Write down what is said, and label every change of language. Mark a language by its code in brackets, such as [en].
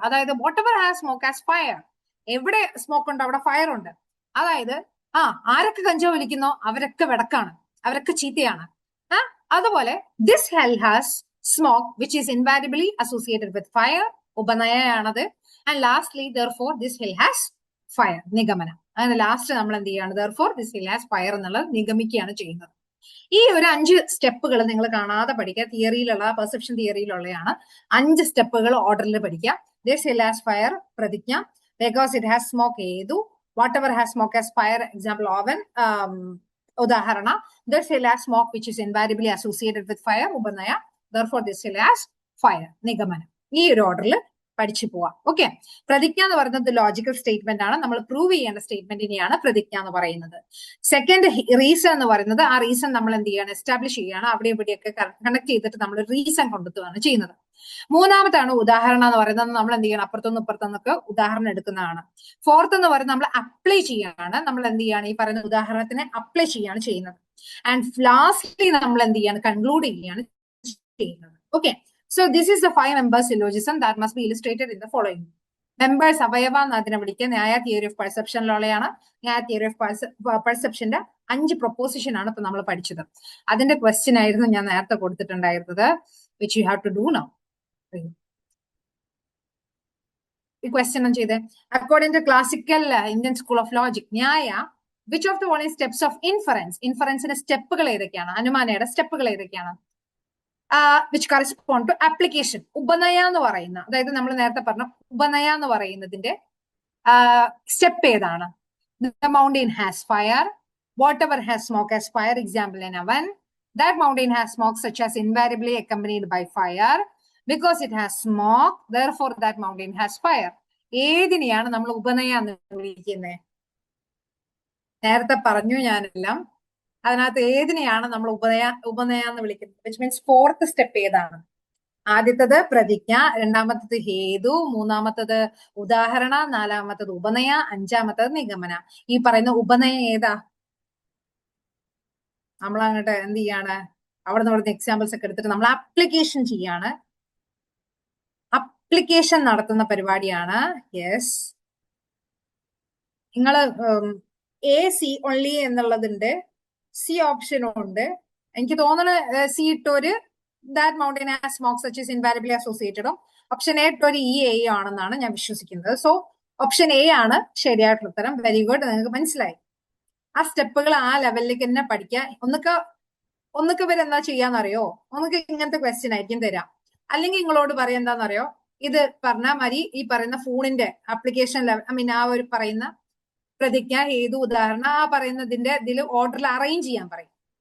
[ml] അതായത് [en] Whatever has smoke has fire. [ml] എവിടെ smoke ഉണ്ട് അവിടെ ഫയർ ഉണ്ട്. അതായത് ആരൊക്കെ കഞ്ചാവ് വലിക്കുന്നോ അവരൊക്കെ വെടക്കാണ്, അവരൊക്കെ ചീത്തയാണ്. [en] അതുപോലെ this hill has smoke which is invariably associated with fire, ഉപനയയാണത്. And lastly therefore this hill has fire, [ml] നിഗമനം. അങ്ങനെ ലാസ്റ്റ് നമ്മൾ എന്ത് ചെയ്യാണ്? [en] therefore this hill has fire [ml] എന്നുള്ളത് നിഗമിക്കുകയാണ് ചെയ്യുന്നത്. ഈ ഒരു 5 സ്റ്റെപ്പുകൾ നിങ്ങൾ കാണാതെ പഠിക്കുക. തിയറിയിലുള്ള, പെർസെപ്ഷൻ തിയറിയിലുള്ളതാണ്. 5 സ്റ്റെപ്പുകൾ ഓർഡറിൽ പഠിക്കുക. [en] This hill has fire പ്രതിജ്ഞ, because it has smoke ഹേതു, whatever has smoke has fire example oven, ഉദാഹരണ this hill has smoke which is invariably associated with fire, ഉപനയ therefore this hill has fire, നിഗമനം. [ml] ഈ ഒരു ഓർഡറിൽ പഠിച്ചു പോവാം. ഓക്കെ, പ്രതിജ്ഞ എന്ന് പറയുന്നത് ലോജിക്കൽ സ്റ്റേറ്റ്മെന്റ് ആണ്. നമ്മൾ പ്രൂവ് ചെയ്യേണ്ട സ്റ്റേറ്റ്മെന്റിനെയാണ് പ്രതിജ്ഞ എന്ന് പറയുന്നത്. സെക്കൻഡ് റീസൺ എന്ന് പറയുന്നത് ആ റീസൺ നമ്മൾ എന്ത് ചെയ്യാണ്, എസ്റ്റാബ്ലിഷ് ചെയ്യാണ്. അവിടെ ഇവിടെയൊക്കെ കണക്ട് ചെയ്തിട്ട് നമ്മൾ റീസൺ കൊണ്ടെത്തുകയാണ് ചെയ്യുന്നത്. മൂന്നാമത്താണ് ഉദാഹരണം എന്ന് പറയുന്നത്. നമ്മൾ എന്ത് ചെയ്യണം, അപ്പുറത്തുനിന്ന് ഇപ്പുറത്തുനിന്നൊക്കെ ഉദാഹരണം എടുക്കുന്നതാണ്. ഫോർത്ത് എന്ന് പറയുന്നത് നമ്മൾ അപ്ലൈ ചെയ്യാണ്. നമ്മൾ എന്ത് ചെയ്യാണ്, ഈ പറയുന്ന ഉദാഹരണത്തിനെ അപ്ലൈ ചെയ്യാണ് ചെയ്യുന്നത്. ആൻഡ് ലാസ്റ്റ്ലി നമ്മൾ എന്ത് ചെയ്യാണ്, കൺക്ലൂഡ് ചെയ്യുകയാണ് ചെയ്യുന്നത്. [en] Okay, so this is the 5 members syllogism that must be illustrated in the following. [ml] Members അവയവ എന്ന് അതിനെ വിളിക്കുക. ന്യായ തിയറി ഓഫ് പെർസെപ്ഷനിലുള്ളതാണ്. ന്യായ തിയറി ഓഫ് പെർസെപ്ഷന്റെ 5 പ്രൊപ്പോസിഷൻ ആണ് ഇപ്പൊ നമ്മൾ പഠിച്ചത്. അതിന്റെ ക്വസ്റ്റ്യൻ ആയിരുന്നു ഞാൻ നേരത്തെ കൊടുത്തിട്ടുണ്ടായിരുന്നത്, [en] Which you have to do now. [ml] ഈ ക്വസ്റ്റ്യൻ ഒന്ന് ചെയ്തേ. [en] according to classical Indian school of logic, Nyaya which of the following steps of [ml] ഇൻഫറൻസിന്റെ സ്റ്റെപ്പുകൾ ഏതൊക്കെയാണ്, അനുമാനയുടെ സ്റ്റെപ്പുകൾ ഏതൊക്കെയാണ്? [en] Which correspond to application. [ml] ഉപനയ എന്ന് പറയുന്ന, അതായത് നമ്മൾ നേരത്തെ പറഞ്ഞ ഉപനയ എന്ന് പറയുന്നതിന്റെ സ്റ്റെപ്പ് ഏതാണ്? [en] The mountain has fire, whatever has smoke has fire, example in oven. That mountain has smoke such as invariably accompanied by fire. Because it has smoke, therefore that mountain has fire. [ml] ഏതിനെയാണ് നമ്മൾ ഉപനയ എന്ന് വിളിക്കുന്നത്? നേരത്തെ പറഞ്ഞു ഞാനെല്ലാം. അതിനകത്ത് ഏതിനെയാണ് നമ്മൾ ഉപനയ എന്ന് വിളിക്കുന്നത്? [en] which means fourth step [ml] ഏതാണ്? ആദ്യത്തത് പ്രതിജ്ഞ, രണ്ടാമത്തത് ഹേതു, മൂന്നാമത്തത് ഉദാഹരണ, നാലാമത്തത് ഉപനയ, അഞ്ചാമത്തത് നിഗമന. ഈ പറയുന്ന ഉപനയ ഏതാ? നമ്മൾ അങ്ങോട്ട് എന്ത് ചെയ്യാണ്, അവിടെ നിന്ന് ഇവിടുത്തെ എക്സാമ്പിൾസ് ഒക്കെ എടുത്തിട്ട് നമ്മൾ ആപ്ലിക്കേഷൻ ചെയ്യാണ്. അപ്ലിക്കേഷൻ നടത്തുന്ന പരിപാടിയാണ്. യെസ്, നിങ്ങള് സി ഓൺലി എന്നുള്ളതിന്റെ സി ഓപ്ഷനും ഉണ്ട്. എനിക്ക് തോന്നുന്നത് C ഇട്ടൊരു [en] that mountain has smoke such is invariably associated. [ml] Option A ഇട്ടൊരു A ആണെന്നാണ് ഞാൻ വിശ്വസിക്കുന്നത്. സോ ഓപ്ഷൻ എ ആണ് ശരിയായിട്ടുള്ള ഉത്തരം. വെരി ഗുഡ്, നിങ്ങൾക്ക് മനസ്സിലായി. ആ സ്റ്റെപ്പുകൾ ആ ലെവലിലേക്ക് തന്നെ പഠിക്കുക. ഒന്നൊക്കെ ഇവർ എന്താ ചെയ്യാന്നറിയോ, ഒന്നൊക്കെ ഇങ്ങനത്തെ ക്വസ്റ്റ്യൻ ആയിരിക്കും തരാം. അല്ലെങ്കിൽ നിങ്ങളോട് പറയാം എന്താണെന്നറിയോ, ഇത് പറഞ്ഞാൽ മതി, ഈ പറയുന്ന ഫോണിന്റെ ആപ്ലിക്കേഷൻ ലെവൽ, ഐ മീൻ ആ ഒരു പറയുന്ന പ്രതിജ്ഞ, ഏത് ഉദാഹരണം, ആ പറയുന്നതിന്റെ ഇതിൽ ഓർഡറിൽ അറേഞ്ച് ചെയ്യാൻ പറയും.